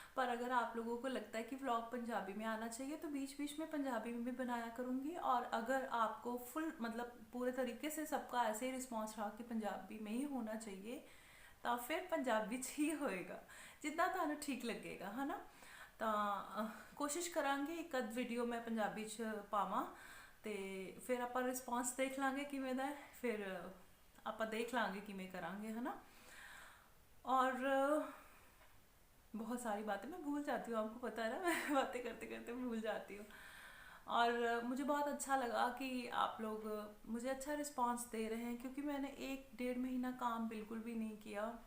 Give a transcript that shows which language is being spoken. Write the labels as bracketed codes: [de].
[hi] पर अगर आप लोगों को लगता है कि व्लॉग पंजाबी में आना चाहिए तो बीच बीच में पंजाबी में भी बनाया करूँगी। और अगर आपको फुल मतलब पूरे तरीके से सबका ऐसे ही रिस्पॉन्स रहा कि पंजाबी में ही होना चाहिए [pa] तो फिर पंजाबी च ही होएगा, जितना थानू ठीक लगेगा, [hi] है ना। [pa] ਤਾਂ ਕੋਸ਼ਿਸ਼ ਕਰਾਂਗੇ ਇੱਕ ਅੱਧ ਵੀਡੀਓ ਮੈਂ ਪੰਜਾਬੀ 'ਚ ਪਾਵਾਂ, ਤੇ ਫਿਰ ਆਪਾਂ ਰਿਸਪੌਂਸ ਦੇਖ ਲਾਂਗੇ ਕਿਵੇਂ ਦਾ ਹੈ, ਫਿਰ ਆਪਾਂ ਦੇਖ ਲਾਂਗੇ ਕਿਵੇਂ ਕਰਾਂਗੇ, [hi] है ना। और बहुत सारी बातें मैं भूल जाती हूँ, आपको पता है ना मैं बातें करते करते भूल जाती हूँ। और मुझे बहुत अच्छा लगा कि आप लोग मुझे अच्छा रिस्पांस दे रहे हैं, क्योंकि मैंने 1 डेढ़ महीना काम बिल्कुल भी नहीं किया।